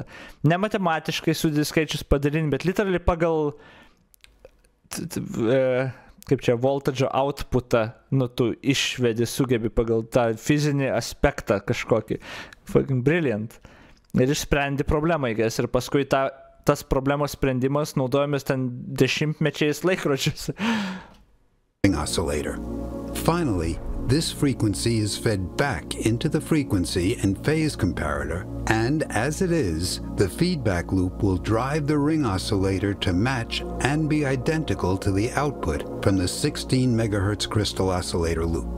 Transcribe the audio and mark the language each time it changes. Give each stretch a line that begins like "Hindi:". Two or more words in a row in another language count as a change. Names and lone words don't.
Lithuanian: Ne matematiškai sudėti skaičius padalinti, bet literally pagal kaip čia voltage'o outputą, nu, tu išvedi, sugebi pagal tą fizinį aspektą kažkokį.
English: Fucking brilliant.
Lithuanian: Ir išsprendi problemą, ir paskui tą tas problemos sprendimas naudojamės ten dešimtmečiais laikrodžius.
English: Oscillator. Finally, this frequency is fed back into the frequency and phase comparator, and as it is, the feedback loop will drive the ring oscillator to match and be identical to the output from the 16 megahertz crystal oscillator loop.